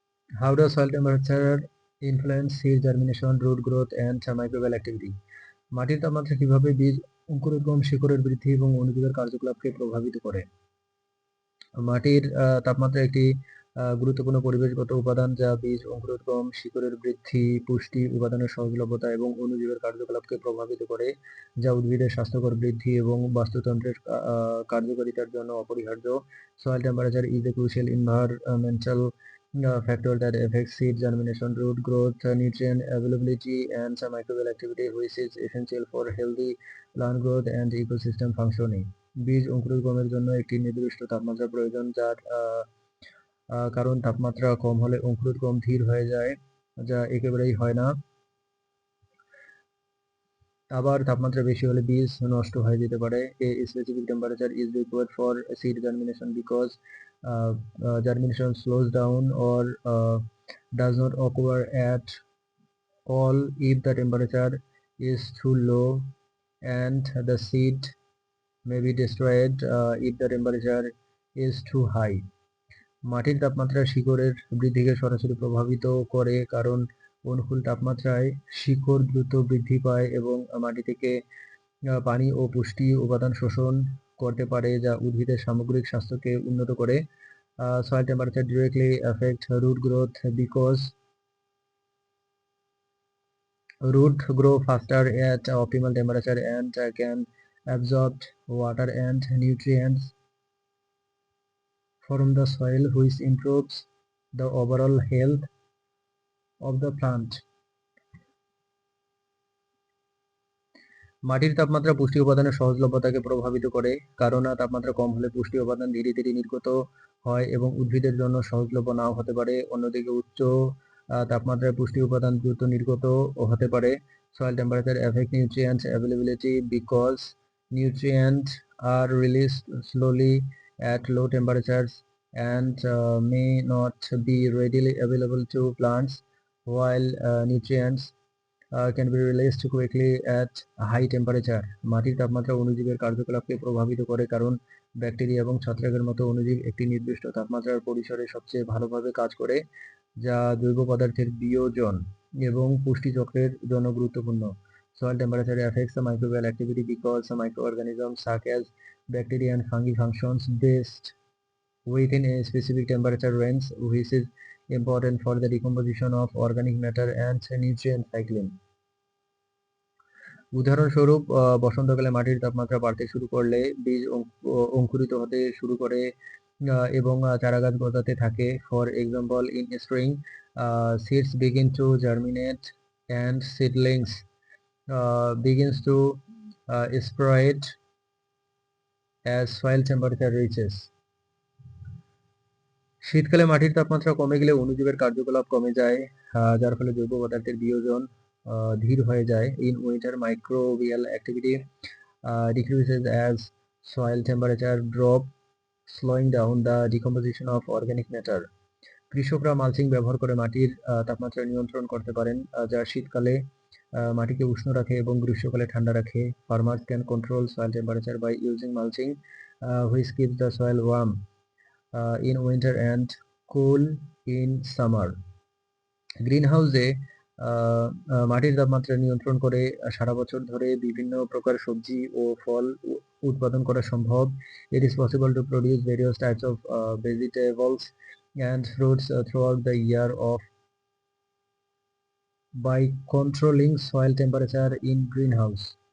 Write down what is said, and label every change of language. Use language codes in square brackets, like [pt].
[en] How does soil temperature influence seed germination, root growth and microbial activity? [bn] মাটির তাপমাত্রা কিভাবে বীজ অঙ্কুরোদ্গম, শিকড়ের বৃদ্ধি এবং অণুজীবের কার্যকলাপকে প্রভাবিত করে? মাটির তাপমাত্রা একটি গুরুত্বপূর্ণ পরিবেশগত উপাদান যা বীজ অঙ্কুরোদ্গম, শিকড়ের বৃদ্ধি, পুষ্টি, উপাদানের সহজলভ্যতা এবং অণুজীবের কার্যকলাপকে প্রভাবিত করে, যা উদ্ভিদের স্বাস্থ্যকর বৃদ্ধি এবং বাস্তুতন্ত্রের কার্যকারিতার জন্য অপরিহার্য। [en] Soil temperature is a crucial environmental factor that affects seed germination, root growth, nutrient availability, and some microbial activity, which is essential for healthy plant growth and ecosystem functioning. [bn] বীজ অঙ্কুরোদ্গমের জন্য একটি নির্দিষ্ট তাপমাত্রা প্রয়োজন, যার কারণ তাপমাত্রা কম হলে অঙ্কুরোদ্গম ধীর হয়ে যায়, যা একেবারেই হয় না। আবার তাপমাত্রা বেশি হলে বীজ নষ্ট হয়ে যেতে পারে। [en] A specific temperature is required for seed germination because germination slows down or does not occur at all if the temperature is too low, and the seed may be destroyed if the temperature is too high. [bn] মাটির তাপমাত্রা শিকড়ের বৃদ্ধিকে সরাসরি প্রভাবিত করে, কারণ অনুকূল তাপমাত্রায় শিকড় দ্রুত বৃদ্ধি পায় এবং মাটি থেকে পানি ও পুষ্টি উপাদান শোষণ করতে পারে, যা উদ্ভিদের সামগ্রিক স্বাস্থ্যকে উন্নত করে। [en] Soil temperature directly affect root growth because root grow faster at optimal temperature and can absorb water and nutrients from the soil, which improves the overall health of the plant. [bn] মাটির তাপমাত্রা পুষ্টি উপাদানের সহজলভ্যতাকে প্রভাবিত করে, কারণ তাপমাত্রা কম হলে পুষ্টি উপাদান ধীরে ধীরে নির্গত হয় এবং উদ্ভিদের জন্য সহজলভ্য নাও হতে পারে। অন্যদিকে উচ্চ তাপমাত্রায় পুষ্টি উপাদান দ্রুত নির্গত হতে পারে। [en] Soil temperature affect nutrients availability because nutrients are released slowly at low temperatures and may not be readily available to plants, while nutrients can be released quickly at high temperature. [bn] মাটির তাপমাত্রা অণুজীবের কার্যকলাপকে প্রভাবিত করে, কারণ ব্যাকটেরিয়া এবং ছত্রাকের মতো অণুজীব একটি নির্দিষ্ট তাপমাত্রার পরিসরে সবচেয়ে ভালোভাবে কাজ করে, যা জৈব পদার্থের বিয়োজন এবং পুষ্টি চক্রের জন্য গুরুত্বপূর্ণ। [en] Soil temperature affects the microbial activity because some microorganisms such as bacteria and fungi functions best within a specific temperature range, which is important for the decomposition of organic matter and nutrient cycling. [bn] উদাহরণস্বরূপ, বসন্তকালে মাটির তাপমাত্রা বাড়তে শুরু করলে বীজ অঙ্কুরিত হতে শুরু করে এবং চারাগাছ গজাতে থাকে। [en] For example, in spring seeds begin to germinate and seedlings begins to sprout as soil temperature reaches. [bn] শীতকালে মাটির তাপমাত্রা কমে গেলে অণুজীবের কার্যকলাপ কমে যায়, যার ফলে জৈব পদার্থের বিয়োজন ধীর হয়ে যায়। [en] In winter microbial activity decreases as soil temperature drop, slowing down the decomposition of organic matter. [bn] কৃষকরা মালচিং ব্যবহার করে মাটির তাপমাত্রা নিয়ন্ত্রণ করতে পারেন, যা শীতকালে মাটিকে উষ্ণ রাখে এবং গ্রীষ্মকালে ঠান্ডা রাখে। [en] Farmers can control soil temperature by using mulching, which keeps the soil warm in winter and cool in summer. [bn] গ্রিনহাউসে মাটির তাপমাত্রা নিয়ন্ত্রণ করে সারা বছর ধরে বিভিন্ন প্রকার সবজি ও ফল উৎপাদন করা সম্ভব। [en] It is possible to produce various types of vegetables and fruits throughout the year by controlling soil temperature in greenhouse.